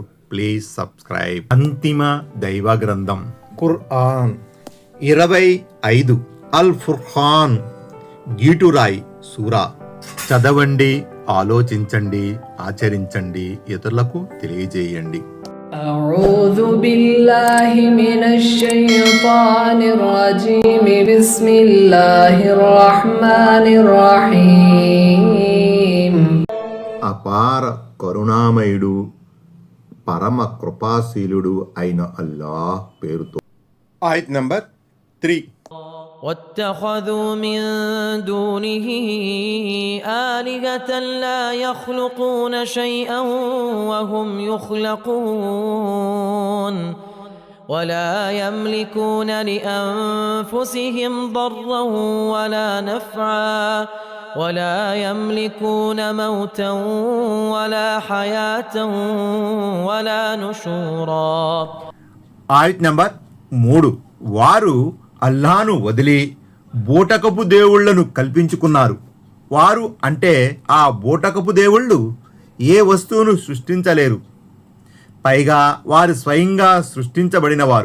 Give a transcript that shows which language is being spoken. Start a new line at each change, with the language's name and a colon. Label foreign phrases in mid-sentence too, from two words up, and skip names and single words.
English: please subscribe.
Telugu: అంతిమ దైవ గ్రంథం ఖురాన్ 25 అల్ ఫుర్ఖాన్ గీటురాయ్ సూరా. చదవండి, ఆలోచించండి, ఆచరించండి, ఇతరులకు తెలియజేయండి.
Arabic: أعوذ بالله من الشيطان الرجيم بسم الله الرحمن الرحيم.
Telugu: అపార కరుణామయుడు పరమ కృపాశీలుడు అయిన అల్లాహ్ పేరుతో. ఆయత్ నంబర్ 3.
Arabic: واتخذوا من دونه آلهة لا يخلقون شيئا وهم يخلقون ولا يملكون لأنفسهم ضرا ولا نفعا ولا يملكون موتا ولا حياة ولا نشورا.
Telugu: ఆయత్ నంబర్ 3. వారు అల్లాను వదిలి బూటకపు దేవుళ్లను కల్పించుకున్నారు. వారు అంటే ఆ బూటకపు దేవుళ్ళు ఏ వస్తువును సృష్టించలేరు, పైగా వారు స్వయంగా సృష్టించబడినవారు.